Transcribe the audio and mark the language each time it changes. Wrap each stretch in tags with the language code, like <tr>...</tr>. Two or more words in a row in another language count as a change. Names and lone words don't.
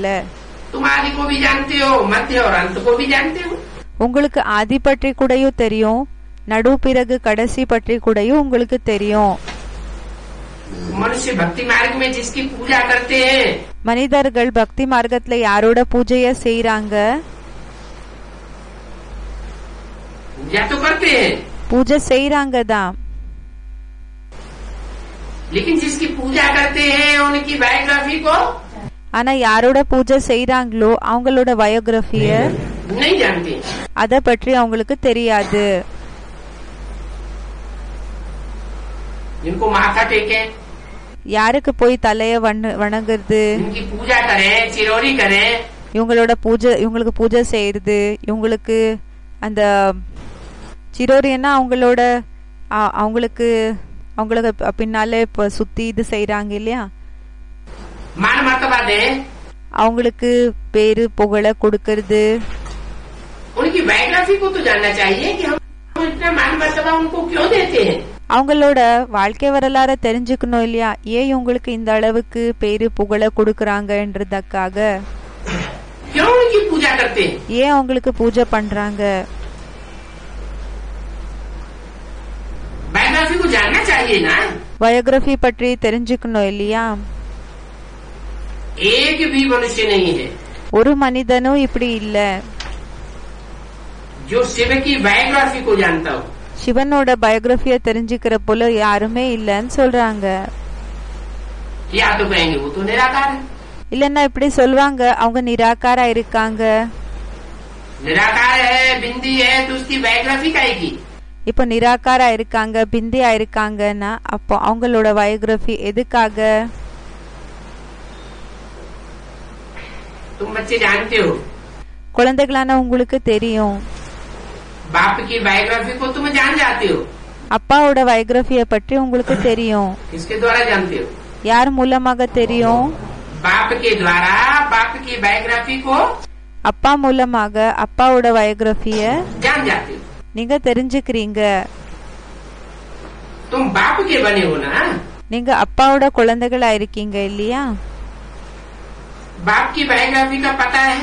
<hi>तुम आदि को भी जानते हो, मध्य और अंत को भी जानते हो।</hi> <ta>உங்களுக்கு ஆதி பற்றி கூடயும் தெரியும், நடு பிறகு கடைசி பற்றி கூடயும் உங்களுக்கு தெரியும்।</ta> <hi>मनुष्य भक्ति मार्ग में जिसकी पूजा करते हैं,</hi> <ta>மனிதர்கள் பக்தி மார்க்கத்துல யாரோட பூஜைய செய்யறாங்க,</ta> <hi>पूजा तो करते हैं,</hi> <ta>பூஜை செய்யறாங்க தான்।</ta> <hi>लेकिन जिसकी पूजा करते हैं उनकी बायोग्राफी को</hi> <ta>ஆனா யாரோட பூஜை செய்யறாங்களோ அவங்களோட பயோகிராஃபிய</ta> <hi>नहीं जानते।</hi> <ta>அத பற்றி அவங்களுக்கு தெரியாது।</ta> <hi>जिनको माथा टेके,</hi> <ta>யாருக்கு போய் தலைய வணங்குறது,</ta> <hi>इनकी पूजा करें, चिरौरी करें,</hi> <ta>இவங்களுக்கு பூஜை செய்யறது, இவங்களுக்கு அந்த சிரோரியன்னா அவங்களுக்கு பின்னாலே சுத்தி இது செய்யறாங்க இல்லையா,</ta> <hi>मान मर्तबा दे,</hi> <ta>அவங்களுக்கு பேரு புகழ கொடுக்கறது,</ta> <hi>उनकी बायोग्राफी को तो जानना चाहिए कि हम इतना मान मर्तबा उनको क्यों देते हैं।</hi> <ta>அவங்களோட வாழ்க்கை வரலாற தெரிஞ்சுக்கணும் இல்லையா, ஏன் இவங்களுக்கு இந்த அளவுக்கு பேரு புகழ கொடுக்கறாங்கன்றதுக்காக,</ta> <hi>क्यों उनकी पूजा करते हैं,</hi> <ta>ஏன் அவங்களுக்கு பூஜை பண்றாங்க,</ta> <hi>बायोग्राफी को जानना चाहिए ना।</hi> <ta>பயோகிராஃபி பற்றி தெரிஞ்சுக்கணும் இல்லையா।</ta> <hi>एक भी मनुष्य नहीं है</hi> <ta>ஒரு மனிதனும் இப்படி இல்ல</ta> <hi>जो शिव की बायोग्राफी को जानता हो।</hi> <ta>சிவனோட பயோகிராஃபிய தெரிஞ்சுக்கிற போல யாருமே இல்லன்னு சொல்றாங்க।</ta> <hi>या तो कहेंगे वो तो निराकार है।</hi> <ta>இல்லன்னா இப்படி சொல்லுவாங்க, அவங்க நிராகாரா இருக்காங்க।</ta> <hi>निराकार है, बिंदी है, तो उसकी बायोग्राफी काहेगी।</hi> <ta>இப்ப நிராகாரா இருக்காங்க, பிந்தியா இருக்காங்கன்னா அப்போ அவங்களோட பயோகிராஃபி எதுக்காக?</ta> <hi>तुम बच्चे जानते हो,</hi> <ta>குழந்தைகளான உங்களுக்கு தெரியும்,</ta> <hi>बाप की बायोग्राफी को तुम जान जाते हो।</hi> <ta>அப்பாவோட பயோகிராஃபிய பற்றி உங்களுக்கு தெரியும்।</ta> <hi>किसके द्वारा जानते हो?</hi> <ta>யார் மூலமாக தெரியும்?</ta> <hi>बाप के द्वारा बाप की बायोग्राफी को</hi> <ta>அப்பா மூலமாக அப்பாவோட பயோகிராஃபிய</ta> <hi>जान जाते हो।</hi> <ta>நீங்க தெரிஞ்சுக்கிறீங்க।</ta> <hi>तुम बाप के बने हो ना।</hi> <ta>நீங்க அப்பாவோட குழந்தைகளா இருக்கீங்க இல்லையா।</ta> <hi>बाप की बायोग्राफी का पता है,</hi>